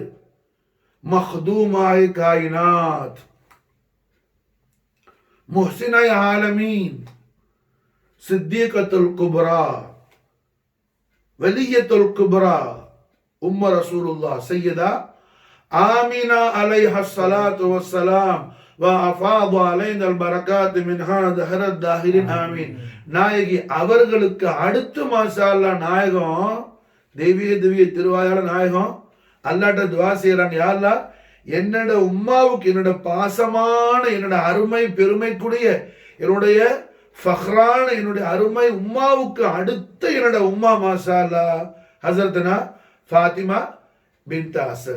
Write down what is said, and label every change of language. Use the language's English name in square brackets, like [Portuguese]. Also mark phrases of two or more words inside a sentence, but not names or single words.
[Arabic] مخدومه كائنات محسنه عالمين صديقة الكبرى ولية الكبرى أم رسول الله سيدة آمنة عليها الصلاة والسلام وَأَفَاضَ عَلَيْنَا الْبَرَكَاتِ مِنْهَا دَهْرَ الدَّاهِرِينَ ஆமீன். [Tamil] நாயகி அவர்களுக்கு அடுத்து [Arabic] ما شاء الله [Tamil] நாயகம் திவ்ய திருவாயால நாயகம் அல்லாஹ்ட்ட துஆ செய்றாங்க. [Arabic] يا الله [Tamil] என்னோட உம்மாவுக்கு, என்னோட பாசமான, என்னோட அருமை பெருமைக்குரிய, என்னுடைய ஃபஹ்ரான, என்னுடைய அருமை உம்மாவுக்கு அடுத்த என்னோட உம்மா [Arabic] ما شاء الله [Tamil] ஹசரத்னா ஃபாத்திமா பின்த் அசத்.